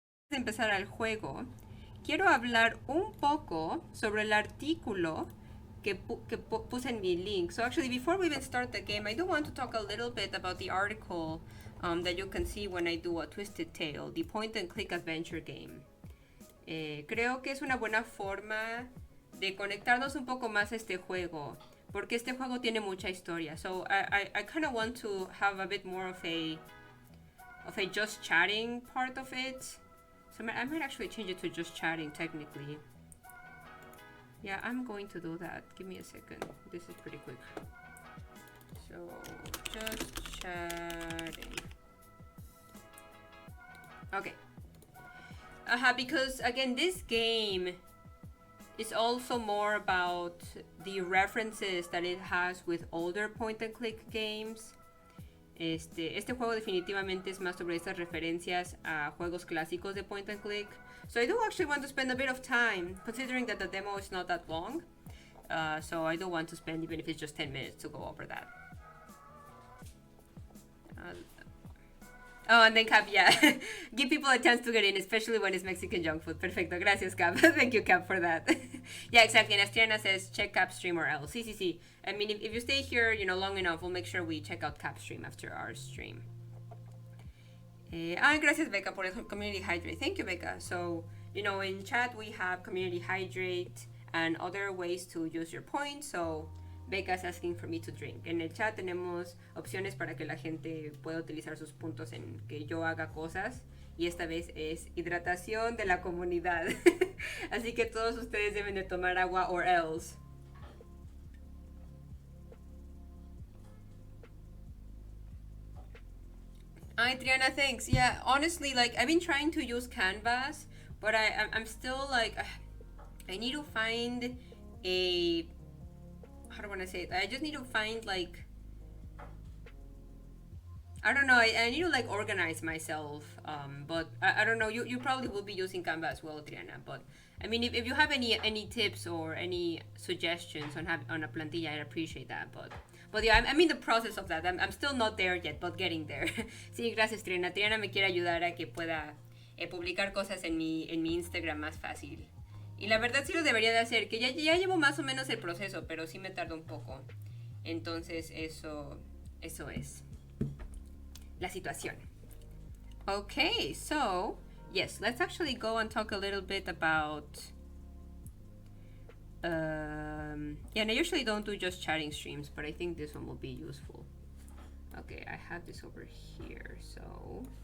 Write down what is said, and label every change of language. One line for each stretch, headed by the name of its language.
Spanish: de empezar al juego, quiero hablar un poco sobre el artículo que puse en mi link.
English: So actually, before we even start the game, I do want to talk a little bit about the article that you can see when I do a Twisted Tale, the point and click adventure game.
Spanish: Creo que es una buena forma de conectarnos un poco más a este juego, porque este juego tiene mucha historia.
English: So I kind of want to have a bit more of a just chatting part of it. So I might actually change it to just chatting technically. Yeah, I'm going to do that. Give me a second. This is pretty quick. So just chatting. Okay. Because again, this game is also more about the references that it has with older point and click games.
Spanish: Este juego definitivamente es más sobre estas referencias a juegos clásicos de point and click.
English: So I do actually want to spend a bit of time, considering that the demo is not that long. So I do want to spend, even if it's just 10 minutes, to go over that. Oh, and then Cap, yeah. Give people a chance to get in, especially when it's Mexican junk food.
Spanish: Perfecto. Gracias, Cap.
English: Thank you, Cap, for that. Yeah, exactly. And Astriana says, check Cap stream or else.
Spanish: Sí.
English: I mean, if you stay here, long enough, we'll make sure we check out Cap stream after our stream.
Spanish: Gracias, Becca, por el
English: Community Hydrate. Thank you, Becca. So, in chat, we have Community Hydrate and other ways to use your points. So, Becca's asking for me to drink.
Spanish: En el chat tenemos opciones para que la gente pueda utilizar sus puntos en que yo haga cosas. Y esta vez es hidratación de la comunidad. Así que todos ustedes deben de tomar agua
English: or else. Hi, Triana, thanks. Yeah, honestly, I've been trying to use Canvas, but I'm still I need to find a... How do I want to say it? I just need to find I don't know, I need to organize myself, but I don't know, you probably will be using Canva as well, Triana, but I mean, if you have any tips or any suggestions on a plantilla, I'd appreciate that, but yeah, I'm in the process of that. I'm still not there yet, but getting there.
Spanish: Sí, gracias, Triana. Triana me quiere ayudar a que pueda publicar cosas en mi Instagram más fácil. Y la verdad sí lo debería de hacer, que ya llevo más o menos el proceso, pero sí me tarda un poco. Entonces eso es la situación.
English: Okay, so, yes, let's actually go and talk a little bit about... yeah, and I usually don't do just chatting streams, but I think this one will be useful. Okay, I have this over here, so...